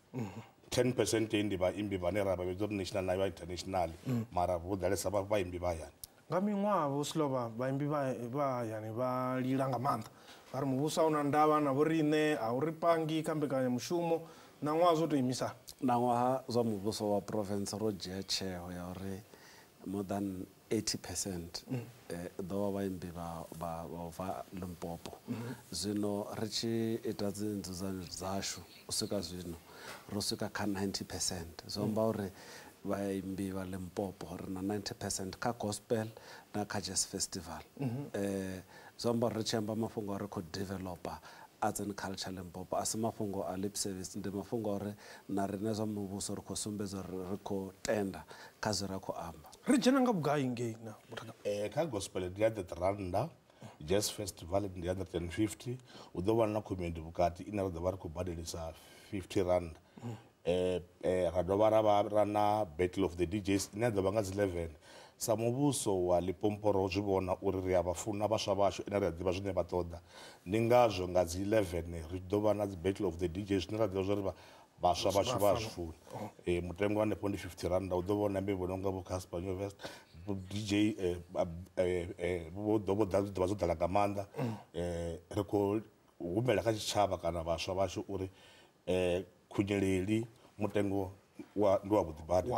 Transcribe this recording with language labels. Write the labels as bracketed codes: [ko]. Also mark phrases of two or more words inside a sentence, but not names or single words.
[ve] 10% ndi vhaimbi vhane ra vha vhedza uri national na international mara vho ḓalesa vhaimbi vha hayani. Nga miṅwaha Vho Silova vhaimbi vha hayani vha lila nga maanḓa vha ri muvhuso a una ndavha na vho riṋe a u ri pangi kha mbekanyamushumo na ṅwaha zwo tou imisa. Na ṅwaha zwa muvhuso wa province ro dzhia tsheo ya uri [en] more than 80% [ve] ḓo vha vhaimbi vha bva Limpopo. Zwino ri tshi ita dzi nzudzanyo dzashu u swika zwino ro swika kha 90%. Zwo amba uri vhaimbi vha Limpopo ri na 90% kha gospel na kha jazz festival. Zwo amba uri ri tshi amba mafhungo a ri khou developer [en] arts and culture [ve] Limpopo a si mafhungo a [en] lip service [ve] ndi mafhungo a uri na riṋe zwa muvhuso ri khou sumbedza uri ri khou tenda kha zwe ra khou amba. Ri dzhena nga vhugai ngei na Kha gospel ndi R100, jazz festival ndi R150. U ḓo vha na community vhukati ine ra ḓo vha ri khou badelisa R50. Ra dovha ra na [en] battle of the DJs [ve] ine ḓo vha nga dzi 11. Sa muvhuso wa Limpopo ro zwi vhona uri ri a vha funa vhaswa vhashu ine ri a ḓivha zwine vha ṱoḓa. Ndi ngazwo nga dzi 11 ri ḓo vha na dzi [en] battle of the DJs [ve] zwine ra ḓivha zwa uri vhaswa vhashu vha zwi funa. Mutengo wa hanefho ndi R50. U ḓo vhona mbembo no nga vho Casper Nyovest DJ vho ḓovha dzo ḓala nga maanḓa. Ri khou humbela kha tshitshavha kana vhaswa vhashu uri khunyeleli mutengo ndi wa vhuḓi badi